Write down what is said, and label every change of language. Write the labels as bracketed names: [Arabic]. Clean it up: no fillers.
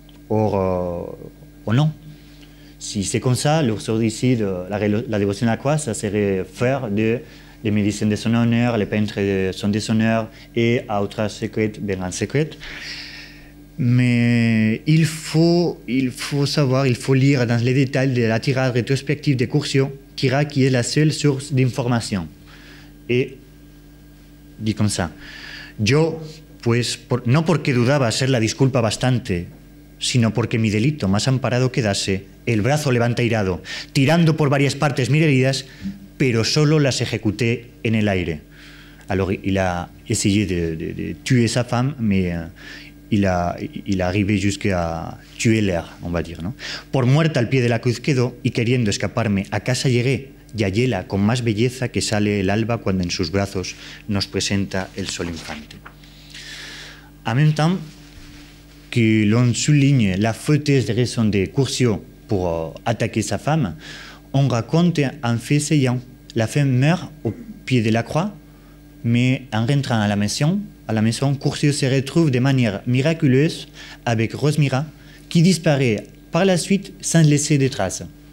[French] Or non. Si c'est comme ça, l'uxoricide, la dévotion à la croix, ça serait faire des médecins de son honneur, les peintres de son déshonneur et autres secrets, vengeances secrètes. Mais il faut savoir, il faut lire dans les détails de la tirade rétrospective de Curcio, qui est la seule source d'information. Et dit comme ça: [Spanish] yo, pues, no porque dudaba ser la disculpa bastante, sino porque mi delito más amparado quedase, el brazo levanta irado, tirando por varias partes mis heridas, pero solo las ejecuté en el aire. [French] Alors il a essayé de tuer sa femme, mais il est arrivé jusqu'à tuer l'air, on va dire, ¿no? [Spanish] Por muerta al pie de la cruz quedó y queriendo escaparme a casa llegué, y halléla con más belleza que sale el alba cuando en sus brazos nos presenta el sol infante. [French] En même temps que l'on souligne la fauteuse raison de Curcio pour attaquer sa femme, on raconte un fait saillant. La femme meurt au pied de la croix, mais en rentrant à la maison, Curcio se retrouve de manière miraculeuse avec Rosmira, qui disparaît par la suite sans laisser de traces.